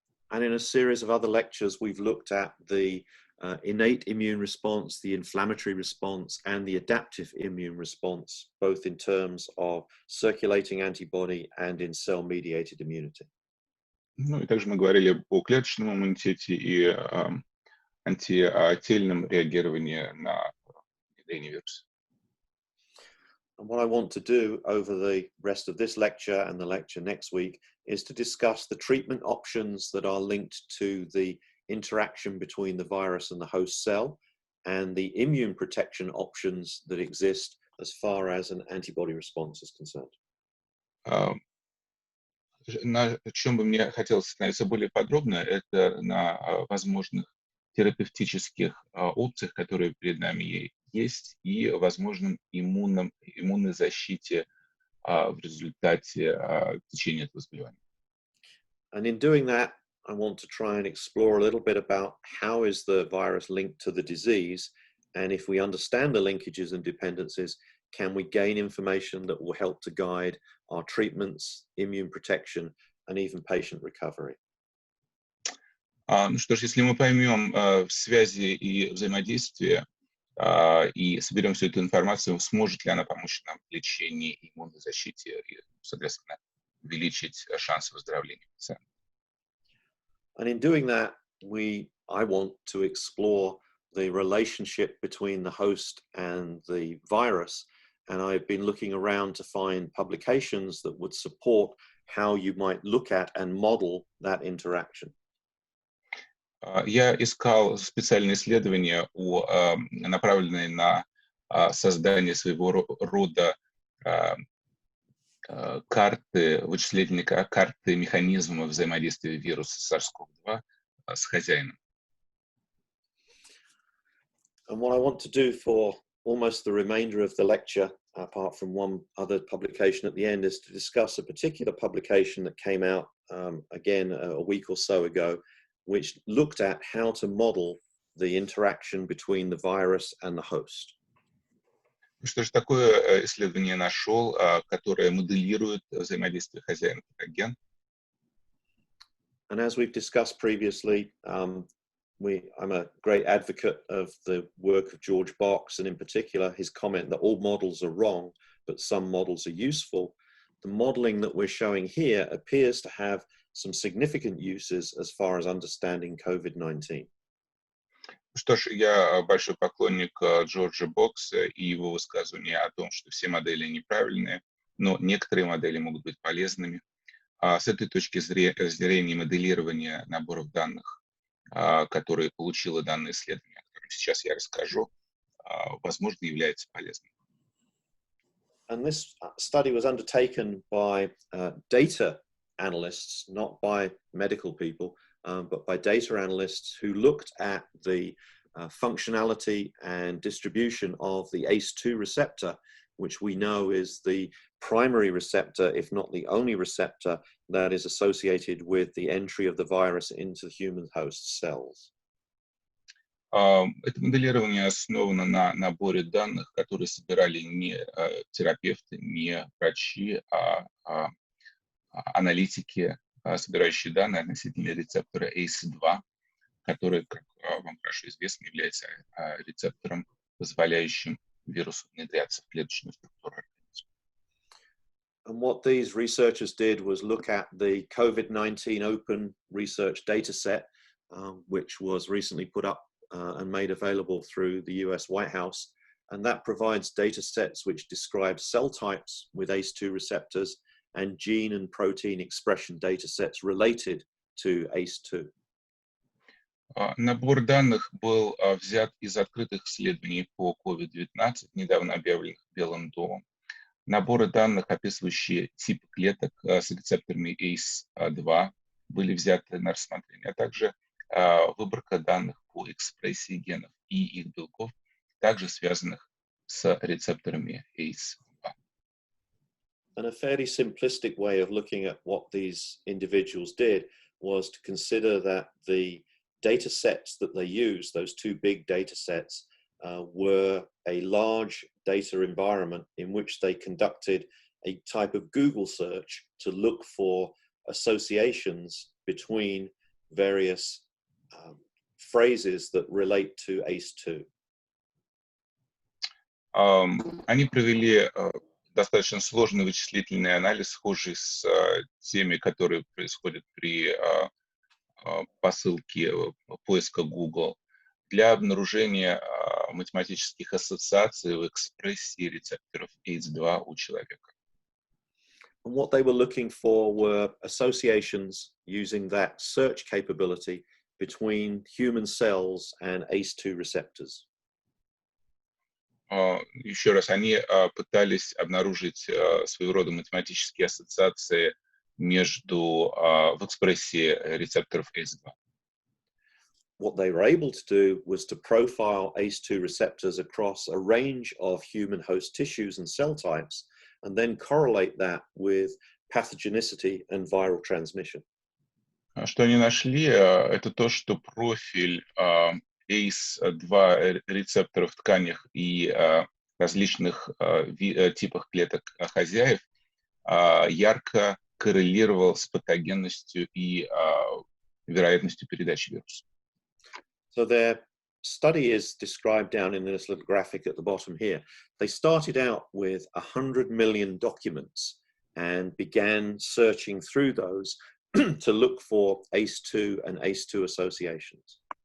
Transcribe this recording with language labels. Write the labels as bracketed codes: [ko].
[en] And in a series of other lectures, we've looked at the innate immune response, the inflammatory response, and the adaptive immune response, both in terms of circulating antibody and in cell-mediated immunity. [ru] Ну и также мы говорили о клеточном иммунитете и антительном реагировании на внедрение вируса. [en] And what I want to do over the rest of this lecture and the lecture next week is to discuss the treatment options that are linked to the interaction between the virus and the host cell, and the immune protection options that exist as far as an antibody response is concerned. [ru] На чем бы мне хотелось остановиться более подробно, это на возможных терапевтических опциях, которые перед нами есть, и возможном иммунной защите в результате течения этого заболевания. [en] And in doing that, I want to try and explore a little bit about how is the virus linked to the disease, and if we understand the linkages and dependencies, can we gain information that will help to guide our treatments, immune protection, and even patient recovery? [ru] Ну что ж, если мы поймем связи и взаимодействия и соберем всю эту информацию, сможет ли она помочь нам в лечении и иммунной защите и, соответственно, увеличить шансы выздоровления пациента? [en] And in doing that, I want to explore the relationship between the host and the virus. And I've been looking around to find publications that would support how you might look at and model that interaction. [ru] Я искал специальные исследования, направленные на создание своего рода вычислительной карты механизма взаимодействия вируса SARS-CoV-2 с хозяином. [en] And what I want to do for almost the remainder of the lecture, apart from one other publication at the end, is to discuss a particular publication that came out again a week or so ago, which looked at how to model the interaction between the virus and the host. [ru] Что же такое исследование я нашел, которое моделирует взаимодействие хозяин-патоген? [en] And as we've discussed previously, I'm a great advocate of the work of George Box, and in particular his comment that all models are wrong, but some models are useful. The modeling that we're showing here appears to have some significant uses as far as understanding COVID-19. [ru] Что ж, я большой поклонник Джорджа Бокса и его высказывания о том, что все модели неправильные, но некоторые модели могут быть полезными. С этой точки зрения моделирование наборов данных, которые получило данное исследование, о котором сейчас я расскажу, возможно, является полезным. [en] And this study was undertaken by data analysts, not by medical people, but by data analysts who looked at the functionality and distribution of the ACE2 receptor, which we know is the primary receptor, if not the only receptor, that is associated with the entry of the virus into the human host cells. [ru] Это моделирование основано на наборе данных, которые собирали не терапевты, не врачи, а аналитики, собирающие данные относительно рецептора ACE2, который, как вам хорошо известно, является рецептором, позволяющим вирусу внедряться в клеточную структуру организма. [en] And what these researchers did was look at the COVID-19 open research data set, which was recently put up and made available through the US White House. And that provides data sets which describe cell types with ACE2 receptors and gene and protein expression data sets related to ACE2. [ru] Набор данных был взят из открытых исследований по COVID-19, недавно объявленных Белым домом. Наборы данных, описывающие типы клеток с рецепторами ACE2, были взяты на рассмотрение, а также выборка данных по экспрессии генов и их белков, также связанных с рецепторами ACE2. [en] And a fairly simplistic way of looking at what these individuals did was to consider that the data sets that they used, those two big data sets, were a large data environment in which they conducted a type of Google search to look for associations between various phrases that relate to ACE2. [ru] Они провели достаточно сложный вычислительный анализ, схожий с теми, которые происходят при посылке поиска Google, для обнаружения математических ассоциаций в экспрессии рецепторов ACE2 у человека. [en] And what they were looking for were associations using that search capability between human cells and ACE2 receptors. [ru] Еще раз, они пытались обнаружить своего рода математические ассоциации между в экспрессии рецепторов ACE2. [en] What they were able to do was to profile ACE2 receptors across a range of human host tissues and cell types, and then correlate that with pathogenicity and viral transmission. [ru] Что они нашли, это то, что профиль ACE2 рецепторов в тканях и различных типах клеток хозяев ярко коррелировал с патогенностью и вероятностью передачи вируса. [en] So their study is described down in this little graphic at the bottom here. They started out with 100 million documents and began searching through those to look for ACE2 and ACE2 associations.